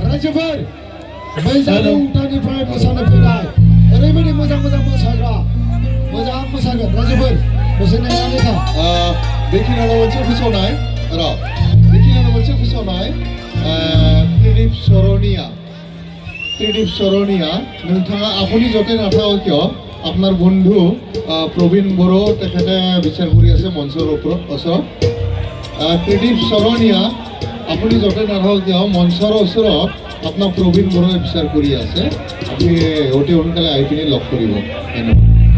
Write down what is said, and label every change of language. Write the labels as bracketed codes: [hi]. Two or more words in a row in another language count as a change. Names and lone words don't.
[brx] रायजोफोर बैजालु उटानिफ्राय मोसानो फैनाय ओरैबायदि मोजां मोसाग्रा मोजां मोसागोन रायजोफोर दसे नायनानै था बेखिनियावनो मोनसे फोसावनाय [as] ত্রিদীপ সরণিয়া নोंथाङा আপুনি য'তে নাথাকক কিয় আপোনাৰ বন্ধু প্ৰবীণ বড়ো তেখেতে বিচাৰ কৰি আছে মঞ্চৰ ওচৰত ত্রিদীপ সরণিয়া আপুনি য'তে নাথাকক কিয় মঞ্চৰ ওচৰত আপোনাৰ প্ৰবীণ বড়োৱে বিচাৰ কৰি আছে আপুনি অতি সোনকালে আহি পিনি লগ কৰিব ধন্যবাদ